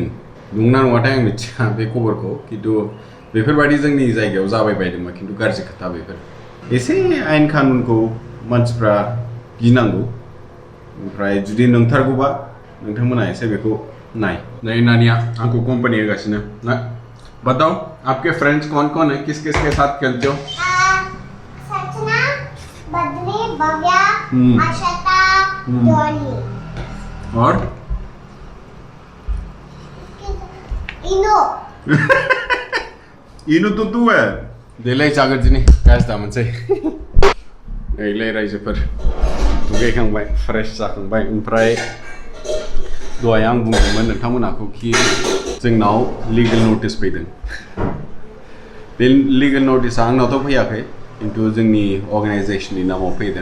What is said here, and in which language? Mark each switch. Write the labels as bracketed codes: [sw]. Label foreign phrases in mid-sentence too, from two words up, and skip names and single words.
[brx] नंगौना नङाथाय आं मिथिया बे खबरखौ खिन्थु बेफोरबायदि जोंनि जायगायाव जाबाय बायदोंमोन खिन्थु गाज्रि खोथा बेफोर. एसे आयेन कानुनखौ मानसिफ्रा गिनांगौ. ओमफ्राय जुदि नंथारगौबा नोंथांमोना एसे बेखौ नाय. नै नानिया आंखौ कम्पानि होगासिनो. [hi] ना बताओ आपके फ्रेंड्स कौन कौन है, किस किस के साथ खेलते हो? संजना, बद्री, भव्या, आशता, डॉली. और इनो. इनु तो तू है. [brx] देलाय जागोन दिनै गास दा मोनसै. नैलाय रायजोफोर दुगैखांबाय फ्रेश जाखांबाय. ओमफ्राय दहाय आं बुंदोंमोन नोंथांमोनाखौ कि जोंनाव लिगेल नटिस फैदों. बे लिगेल नटिसआ आंनावथ' फैयाखै खिन्थु जोंनि अर्गानाइजेसननि नामाव फैदों.